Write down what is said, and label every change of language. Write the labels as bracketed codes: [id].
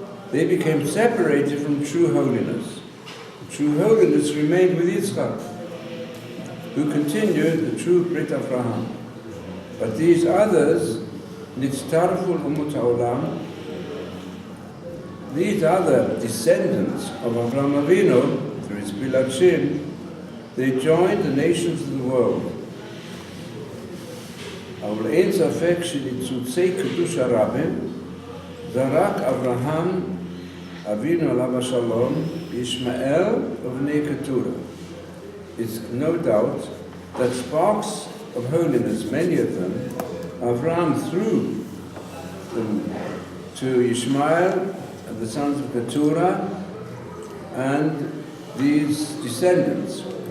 [en] They became separated from true holiness. True holiness remained with Yitzchak, who continued the true Brit Avraham. But these others, [he] Nitztarful Umut Haolam, [en] these other descendants of Avraham Avinu, through his Bilachim, they joined the nations of the world. [he] אבל אין ספק שניצוצי קדוש הרבים זרק אברהם אבינו עליו השלום בישמעאל ובני קטורה. [en] It's no doubt that sparks of holiness, many of them, Avraham threw them to Ishmael and the sons of Keturah and these descendants.